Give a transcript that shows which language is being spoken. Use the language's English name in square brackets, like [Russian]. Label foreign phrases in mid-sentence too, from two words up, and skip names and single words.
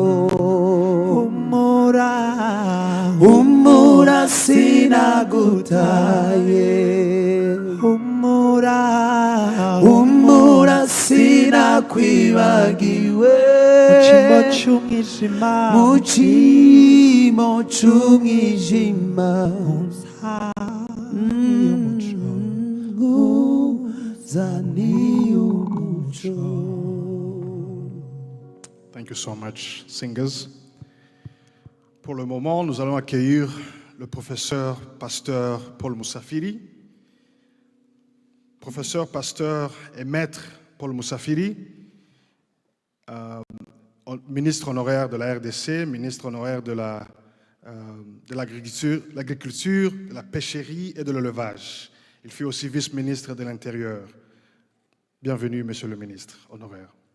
[Kinyarwanda] Humura, humura sinagutaye, humura, humura sinakwibagiwe, mu cyimbo cy'umwijima nkuzaniye umucyo. [English] Thank you so much, singers. [French] Pour le moment, nous allons accueillir le professeur, pasteur Paul Moussafiri. professeur, pasteur et maître Paul Moussafiri, ministre honoraire de la RDC, ministre honoraire de l'agriculture, de la pêcherie et de l'élevage. Il fut aussi vice-ministre de l'Intérieur. Bienvenue, monsieur le ministre honoraire.